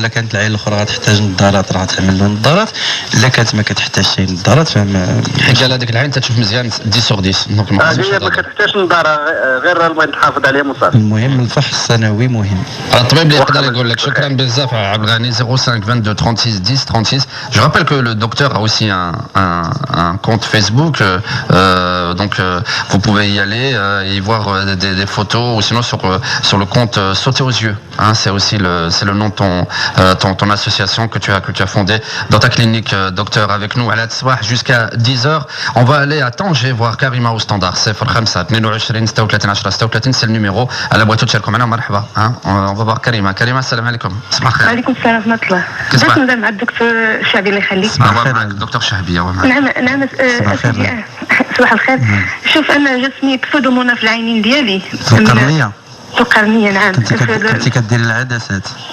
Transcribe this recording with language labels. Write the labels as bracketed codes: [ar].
[ar] لا كانت العين الاخرى غتحتاج نظارات راه تعمل له نظارات، الا كانت ما كتحتاجش شي نظارات فما حيت قال هذيك العين تشوف مزيان 10/10 دونك ما كتحتاجش نظاره، غير البغيت نحافظ عليها مصاب. المهم الفحص السنوي مهم. الطبيب اللي يقدر يقول لك. شكرا بزاف عبد الغني. 05 22 36 10 36. [fr] Je rappelle que le docteur a aussi un compte Facebook, donc vous pouvez y aller et y voir des photos, ou sinon sur le compte Sauter aux yeux. Hein, c'est aussi c'est le nom de ton association que tu as fondé dans ta clinique, docteur, avec nous à l'Atsouah jusqu'à 10h. On va aller à Tanger voir Karima au standard. C'est 22 36 36, c'est le numéro à la boîte de Chelkom. Marhaba. On va voir Karima. Karima, salam alaikum. [ar] وعليكم السلام ورحمة الله. بس نبدا مع الدكتور الشعبي الله يخليك. صباح الخير دكتور شعبي. نعم صباح الخير. شوف انا جاتني بسودومونا في العينين ديالي. القرنية نعم. كنتي كدير العدسات؟